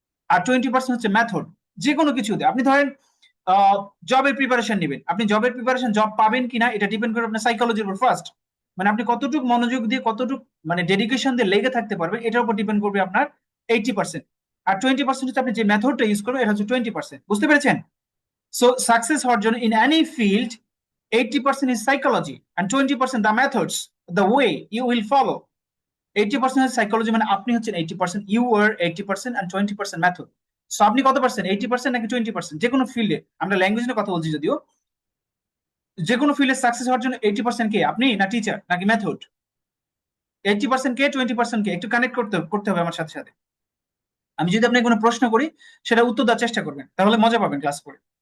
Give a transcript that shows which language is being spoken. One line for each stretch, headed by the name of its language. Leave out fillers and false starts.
Bangla: আর 20% হচ্ছে মেথড। যে কোনো কিছুতে আপনি ধরেন জবের প্রিপারেশন নেবেন, আপনি জবের প্রিপারেশন জব পাবেন কিনা এটা ডিপেন্ড করে আপনার সাইকোলজির উপর ফার্স্ট। মানে আপনি কতটুকু মনোযোগ দিয়ে কতটুকু মানে ডেডিকেশন দিয়ে লেগে থাকতে পারবেন এটার উপর ডিপেন্ড করবে আপনার 80%। আর 20% হচ্ছে আপনি যে মেথডটা ইউজ করবেন এটা হচ্ছে 20%। বুঝতে পেরেছেন?
English: so success
Bangla: হওয়ার জন্য
English: In any field 80% is psychology and 20% the methods, the way you will follow.
Bangla: 80% হচ্ছে সাইকোলজি, মানে আপনি হচ্ছেন 80%,
English: you are 80% and 20%
Bangla: method. So আপনি কত পার্সেন্ট, 80% নাকি 20%? যে কোনো ফিল্ডে, আমরা ল্যাঙ্গুয়েজ নিয়ে কথা বলছি যদিও, যে কোনো ফিল্ডে সাকসেস হওয়ার জন্য 80% কে আপনি না টিচার নাকি মেথড? 80% কে, 20% কে? একটু কানেক্ট করতে করতে হবে আমার সাথে সাথে। আমি যদি আপনাকে কোনো প্রশ্ন করি সেটা উত্তর দেওয়ার চেষ্টা করবেন, তাহলে মজা পাবেন ক্লাস করে।